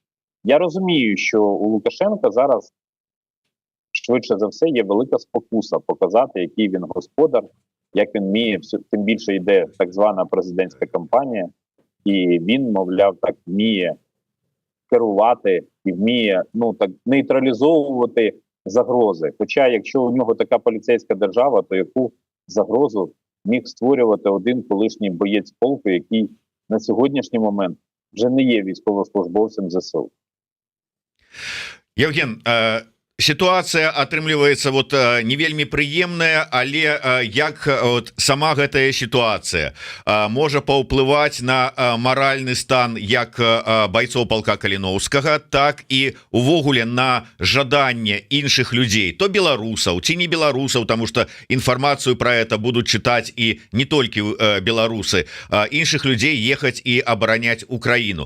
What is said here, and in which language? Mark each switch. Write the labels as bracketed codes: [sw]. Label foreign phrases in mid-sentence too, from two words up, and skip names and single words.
[uk] Я розумію, що у Лукашенка зараз швидше за все є велика спокуса показати, який він господар, як він вміє, тим більше йде так звана президентська кампанія, і він, мовляв, так вміє керувати і вміє так нейтралізовувати загрози. Хоча, якщо у нього така поліцейська держава, то яку загрозу міг створювати один колишній боєць полку, який на сьогоднішній момент вже не є військовослужбовцем ЗСУ? [be] Евген, ситуація атрымліваецца не вельмі прыемная, але як сама гэтая ситуація можа паўплываць на маральны стан як бойцоў полка Каліноўскага, так і увогуле на жаданне іншых людзей, то беларусаў ці не беларусаў, [ru] тому что [be] інфармацыю [ru] про это [be] будуць чытаць і не толькі беларусы, іншых людзей ехаць і абараняць Украіну.